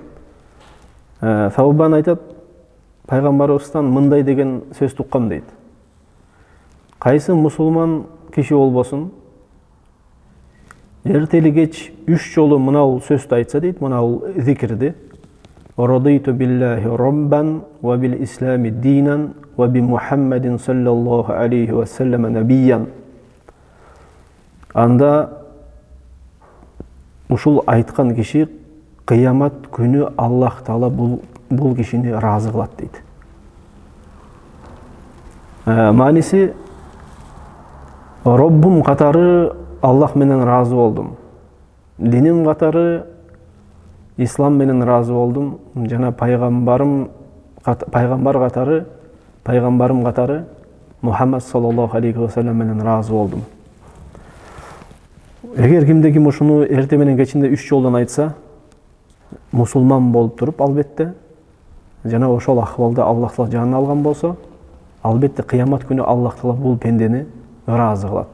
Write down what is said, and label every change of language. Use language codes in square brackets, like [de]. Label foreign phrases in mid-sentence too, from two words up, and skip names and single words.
[ky] Саубан айтат, пайгамбарыбыздан мындай деген сөз туккам дейт. Кайсы мусулман киши болбосун, эртели кеч 3 жолу мынау сөздү айтса дейт, мынау зикирди. [ar] رضيت بالله ربا وبالإسلام دينا وبمحمد صلى الله عليه وسلم نبيا. [ky] Анда ушул айткан киши кыямат күнү Аллах Таала бул кишини разы кылат дейт. Мааниси, Роббум катары Аллах менен разы болдум. Диним катары ислам менен разы болдум. Жана пайгамбарым катары Мухаммад [ar] صلى الله عليه وسلم [ky] менен разы болдум. Эгер кимде ким ушуну эрте менен кечинде 3 жолдон айтса, мусулман болуп туруп, албетте, жана ошол акыбалда Аллах Таала жанына алган болсо, албетте кыямат күнү Аллах Таала бул пендени разы кылат.